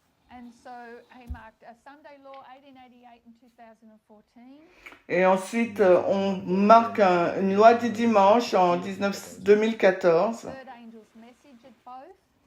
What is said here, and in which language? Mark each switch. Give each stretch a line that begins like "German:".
English: And so he marked a Sunday law 1888 and 2014.
French: Et ensuite, on marque une loi du dimanche en 2014.
English: Third angel's message at both.